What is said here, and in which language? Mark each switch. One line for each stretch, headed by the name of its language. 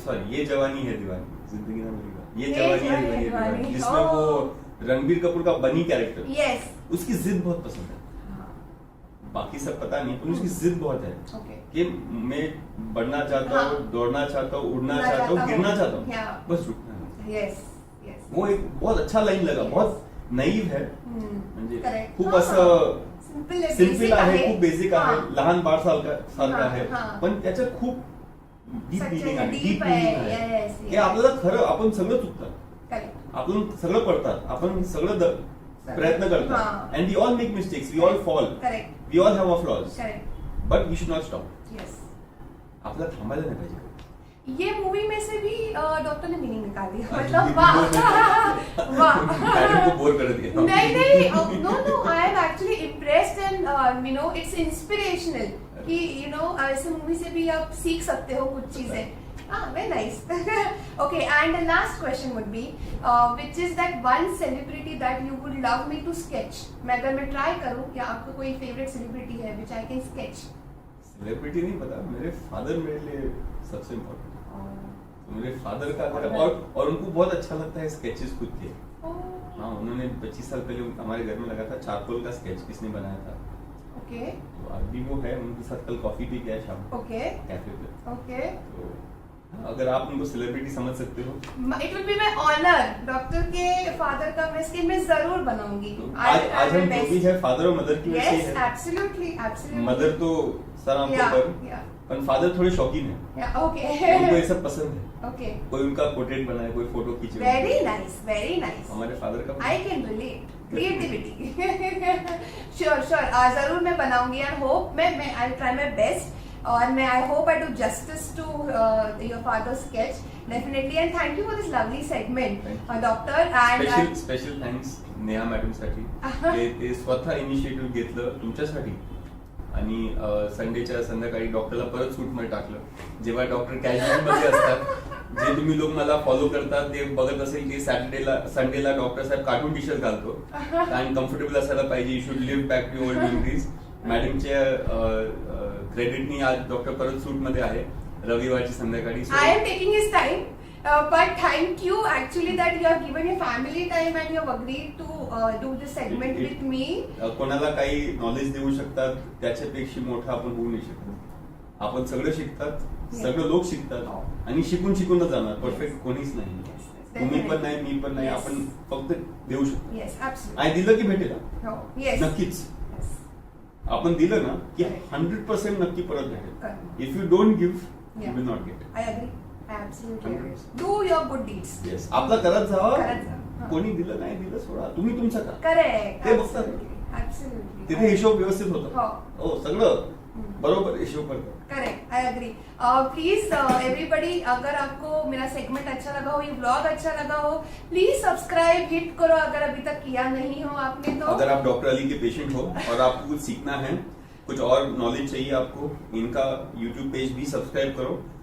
Hindi: Sorry, ये जवानी है दीवानी, जिंदगी ना मेरी, ये जवानी है दीवानी, जिसमें वो रणबीर कपूर का बनी कैरेक्टर,
English: Yes.
Hindi: उसकी जिद बहुत पसंद है। बाकी सब पता नहीं, पर उसकी जिद बहुत है।
English: Okay.
Hindi: कि मैं बढ़ना चाहता हूँ, दौड़ना चाहता हूँ, उड़ना चाहता हूँ, गिरना चाहता हूँ, बस रुकना नहीं।
English: Yes. Yes.
Hindi: वो एक बहुत अच्छा लाईन लगा, बहुत नैव है, म्हणजे
English: Correct.
Marathi: खूप असं सिंपल आहे, खूप बेसिक आहे,
Hindi: हाँ.
Marathi: लहान बाळ सारखा आहे,
Hindi: हाँ.
Marathi: पण त्याच्यात खूप डीप मिनिंग आहे,
English: deep deep
Marathi: आहे. मिनिंग आहे
English: Yes,
Marathi: की
English: yes.
Marathi: आपल्याला खरं, आपण सगळं चुकतात,
English: Correct.
Marathi: आपण सगळं पडतात, आपण सगळं प्रयत्न
Hindi: हाँ.
English: करतात, and we all make mistakes, we all fall, Correct. we all have our flaws, Correct. but we should not stop. Yes.
Marathi: आपल्याला थांबायला नाही पाहिजे।
Hindi: ये मूवी में से भी डॉक्टर ने मीनिंग निकाल दिया, हाँ, मतलब ये वाह भी वाह। मैडम को बोर कर दिया।
English: नहीं no I am actually impressed and you know it's inspirational कि you know
Hindi: ऐसे मूवी से भी आप सीख सकते हो कुछ चीजें।
English: very nice. Okay, and the last question would be which is that one celebrity that you would love me to sketch?
Hindi: मैं अगर मैं ट्राई करूं, क्या आपका कोई फेवरेट सेलिब्रिटी है
English: which I can sketch?
Hindi: Celebrity नहीं पता, मेरे फादर मेरे लिए सबसे इम्पोर्टेंट। मेरे फादर का और उनको बहुत अच्छा लगता है स्केचेस खुद के। हाँ, उन्होंने 25 साल पहले हमारे घर में लगा था चारकोल का स्केच, किसने बनाया था।
English: Okay.
Hindi: तो अभी वो है, उनके साथ कल कॉफी पी गया शाम को
English: okay
Hindi: कैफे पे।
English: Okay.
Hindi: तो अगर आप उनको सेलिब्रिटी समझ सकते हो,
English: It will be my honour.
Hindi: Doctor के फादर का मैं स्केच मैं जरूर बनाऊंगी। तो आज हम जो भी है फादर और मदर की वजह से
English: yes
Hindi: है।
English: Absolutely absolutely.
Hindi: मदर तो सर आंखों पर, पर फादर थोड़े शौकीन है।
English: Okay.
Hindi: उनको ये सब पसंद है।
English: Okay.
Hindi: कोई उनका पोर्ट्रेट बनाए, कोई फोटो खींचे।
English: Very nice very nice.
Hindi: हमारे फादर का
English: I can relate creativity.
Hindi: Sure sure जरूर मैं बनाऊंगी
English: and hope मैं I try my best और मैं I hope I do justice to your father sketch definitely and thank you for this lovely segment doctor and
Marathi: special thanks Neha madam साठी। ते स्वतः initiative घेतलं तुमच्यासाठी आणि संडेच्या संध्याकाळी डॉक्टरला परत सूट मध्ये टाकलं। जेव्हा डॉक्टर कॅज्युअल मध्ये असतात, जे तुम्ही लोक मला फॉलो करतात ते बघत असेल की संडेला डॉक्टर साहेब कार्टून टी शर्ट घालतो आणि कम्फर्टेबल असायला पाहिजे,
English: You should live back to old memories.
Marathi: मॅडमच्या क्रेडिटनी आज डॉक्टर परत सूट मध्ये आहे रविवारची संध्याकाळी।
English: I am taking his time but thank you actually that you have given your family time and you have agreed to do this segment with me.
Marathi: कोणाला काही knowledge देऊ शकतात त्याच्यापेक्षा मोठा आपण होऊ नाही शकत। आपण सगळं शिकतात, सगळं लोक शिकतात आणि शिकूनच जाणार। परफेक्ट कोणीच नाही, तुम्ही पण नाही, मी पण नाही, आपण फक्त देऊ शकतो।
English: Yes absolutely.
Marathi: आणि दिलं की भेटेल। हो येस नक्कीच आपण दिलं ना की 100% नक्की परत भेटेल।
English: If you don't give you will not get. I agree absolutely agree. Do your good deeds.
Marathi: Yes. आपला करत जावा, करत जा। कोणी दिलं नाही दिलं सोडा, तुम्ही तुमचं करा।
English: correct
Marathi: ते बघतात,
English: absolutely
Marathi: तिथे हिशोब व्यवस्थित होता। हो सगळं बरोबर हिशोब करतात।
English: Correct I agree.
Hindi: Please everybody अगर आपको मेरा सेगमेंट अच्छा लगा हो, ये व्लॉग अच्छा लगा हो, प्लीज सब्सक्राइब हिट करो अगर अभी तक किया नहीं हो आपने तो। अगर आप डॉक्टर अली के पेशेंट हो और आपको कुछ सीखना है, कुछ और नॉलेज चाहिए आपको, इनका यूट्यूब पेज भी सब्सक्राइब करो।